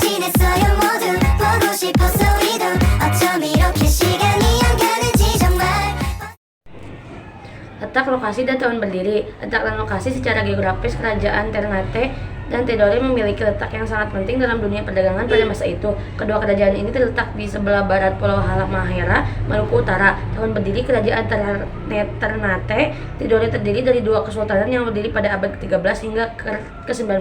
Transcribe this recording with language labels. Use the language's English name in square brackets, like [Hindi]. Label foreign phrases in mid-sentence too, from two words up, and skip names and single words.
[Korean] 있어요 모두 보고 싶었어 우리도 어쩜 이렇게 시간이 안 가는지 정말. [Indonesian] Letak lokasi dan tahun berdiri. Letak dan lokasi secara geografis kerajaan Ternate dan Tidore memiliki letak yang sangat penting dalam dunia perdagangan pada masa itu. Kedua kerajaan ini terletak di sebelah barat Pulau Halmahera, Maluku Utara. Tahun berdiri kerajaan Ternate Tidore terdiri dari dua kesultanan yang berdiri pada abad ke-13 hingga ke-19.